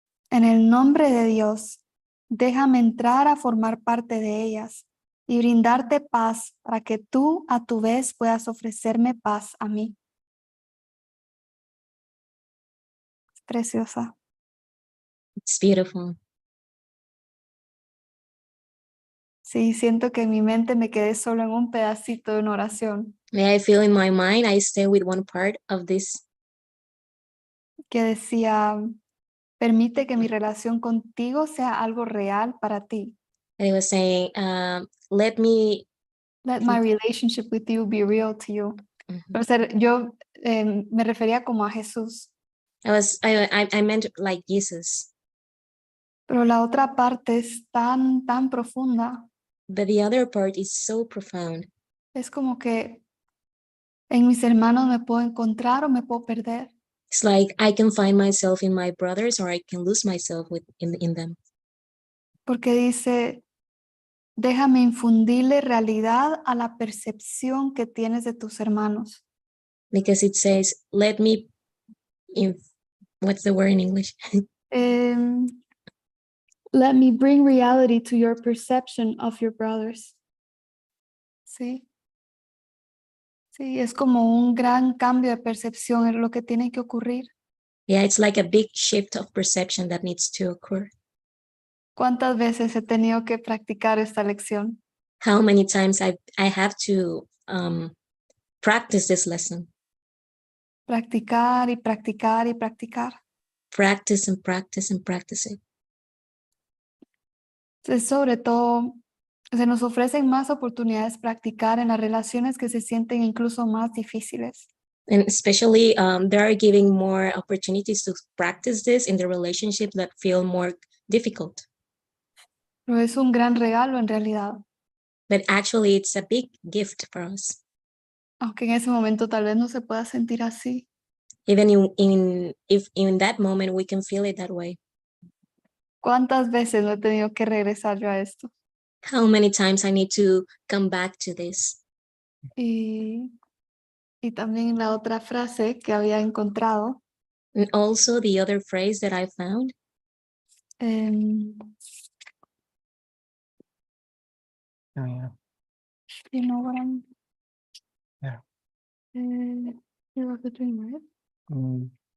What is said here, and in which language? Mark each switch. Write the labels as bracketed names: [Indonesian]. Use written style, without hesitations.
[Spanish] En el nombre de Dios, déjame entrar a formar parte de ellas y brindarte paz para que tú a tu vez puedas ofrecerme paz a mí. Es preciosa. [English] It's beautiful. [Spanish] Sí, siento que en mi mente me quedé solo en un pedacito de una oración [English] May I feel in my mind, I stay with one part of this [Spanish] que decía, permite que mi relación contigo sea algo real para ti. [English] and it was saying, let me, Let my relationship with you be real to you. Mhm. [Spanish] O sea, yo me refería como a Jesús, [English] I meant like Jesus, [Spanish] pero la otra parte es tan profunda. [English] but the other part is so profound. [Spanish] Es como que en mis hermanos me puedo encontrar o me puedo perder. [English] It's like I can find myself in my brothers or I can lose myself in them. [Spanish] Porque dice, déjame infundirle realidad a la percepción que tienes de tus hermanos. [English] Because it says, let me, what's the word in English? Let me bring reality to your perception of your brothers. [Spanish] Sí. Sí, es como un gran cambio de percepción en lo que tiene que ocurrir. [English] Yeah, it's like a big shift of perception that needs to occur. [Spanish] ¿Cuántas veces he tenido que practicar esta lección? [English] How many times I have to practice this lesson. [Spanish] Practicar y practicar y practicar. [English] Practice and practice and practice it. [Spanish] Entonces, sobre todo, se nos ofrecen más oportunidades practicar en las relaciones que se sienten incluso más difíciles. [English] And especially they are giving more opportunities to practice this in the relationships that feel more difficult. [Spanish] Pero es un gran regalo en realidad. [English] But actually it's a big gift for us. [Spanish] Aunque en ese momento tal vez no se pueda sentir así. [English] Even if in that moment we can feel it that way. [Spanish] ¿Cuántas veces no he tenido que regresar yo a esto? [English] How many times I need to come back to this? [Spanish] Y también la otra frase que había encontrado. [English] And also the other phrase that I found. Oh, yeah. You know what I'm... Yeah. You have the dream, right? Mm,